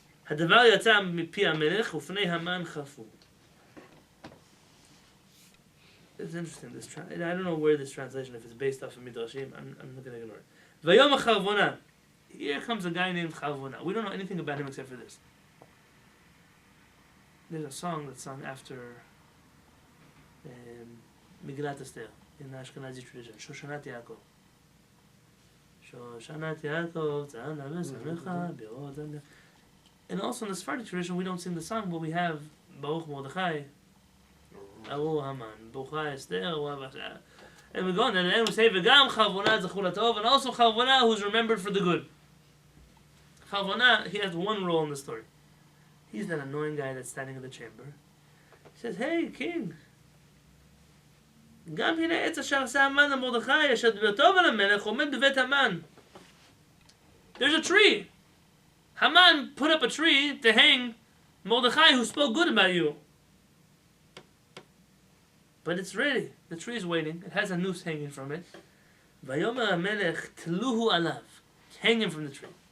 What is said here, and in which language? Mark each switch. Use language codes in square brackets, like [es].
[he] הדבר יצא מפי המלך ופני המן חלפו. [en] It's interesting, I don't know where this translation, if it's based off of Midrashim, I'm not going to ignore it. Vayom Charvona. Here comes a guy named Charvona. We don't know anything about him except for this. There's a song that's sung after Megillah Ester in the Ashkenazi tradition, Shoshanat Yaakov. Shoshanat Yaakov, Tzana V'Samecha, Be'od. And also in the Sephardic tradition, we don't sing the song, but we have Baruch Mordechai, Aru Haman, Baruch Esther, and we go on, and then we say V'gam Charvona Zechul HaTov, and also Charvona who's remembered for the good. Charvona, he has one role in the story. He's that annoying guy that's standing in the chamber. He says, "Hey, king, [he] גם הנה עץ אשר עשה המן למרדכי, אשר דבטוב על המלך, עומד בבית המן. [en] There's a tree. Haman put up a tree to hang Mordechai, who spoke good about you. But it's ready. The tree is waiting. It has a noose hanging from it. Vayomer HaMelech tluhu alav. Hang him from the tree.